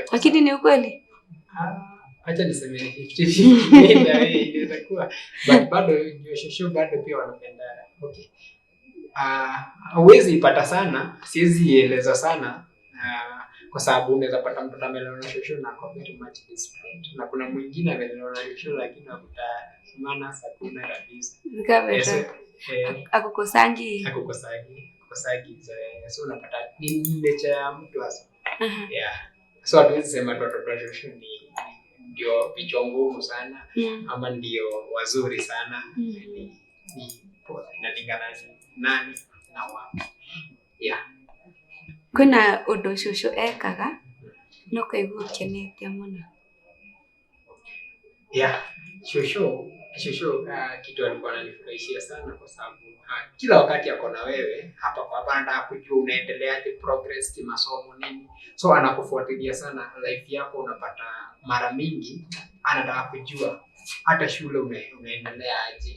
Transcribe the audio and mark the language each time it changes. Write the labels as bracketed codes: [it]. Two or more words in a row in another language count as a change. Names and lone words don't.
[sw] Lakini ni ukweli? Acha niseme 50-50. Inaweza kuwa, but bado shosho bado pia wanapenda. Okay. Huwezi ipata sana, siwezi eleza sana, kwa sababu unaweza pata mtoto amelelewa na shosho na ako [en] very much disciplined, [sw] na kuna mwingine amelelewa na shosho lakini akutamana sakuna kabisa. Akukosangi. So unapata ni nature ya mtu hasa. Yeah. So hatuwezi sema watoto wa shosho ndio vichwa ngumu sana, ama ndio wazuri sana. Ni inalingana nani na wapi. Yeah. [ki] Kuna undu shosho ekaga no kaigua ukenete muno? [sw] Yeah. Shosho kitu alikuwa ananifurahishia sana, kwa sababu kila wakati ako na wewe hapa kwa banda, kujua unaendeleaje, progress ki masomo nini. So anakufuatilia sana life yako. Unapata mara mingi anataka kujua hata shule unaendelea aje.